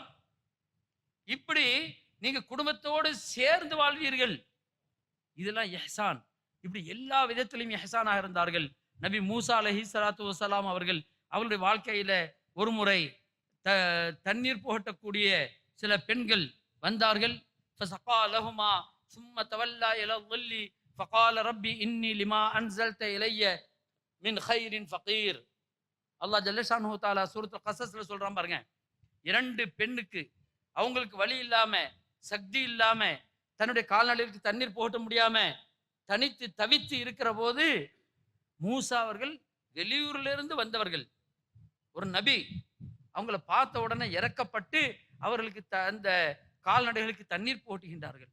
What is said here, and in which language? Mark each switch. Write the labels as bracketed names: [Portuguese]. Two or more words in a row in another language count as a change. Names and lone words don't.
[Tamil] இப்படி நீங்க குடும்பத்தோடு சேர்ந்து வாழ்வீர்கள். இதெல்லாம் இஹ்சான். இப்படி எல்லா விதத்திலும் இஹ்சானாக இருந்தார்கள். நபி மூசா [Arabic] عليه الصلاة والسلام [Tamil] அவர்கள் அவருடைய வாழ்க்கையில ஒரு முறை தண்ணீர் புகட்டக்கூடிய சில பெண்கள் வந்தார்கள். [Arabic] فسقى لهما ثم تولى الى الظل فقال ربي اني لما انزلت الي من خير فقير. الله جل شأنه تعالى [Tamil] சூரத்துல் கஸஸ்ல சொல்றான் பாருங்க, இரண்டு பெண்ணுக்கு அவங்களுக்கு வழி இல்லாம சக்தி இல்லாம தன்னுடைய கால்நடைகளுக்கு தண்ணீர் போகட்ட முடியாம தனித்து தவித்து இருக்கிற போது மூசா அவர்கள் வெளியூர்ல இருந்து வந்தவர்கள், ஒரு நபி, அவங்கள பார்த்த உடனே இறக்கப்பட்டு அவர்களுக்கு அந்த கால்நடைகளுக்கு தண்ணீர் போட்டுகின்றார்கள்.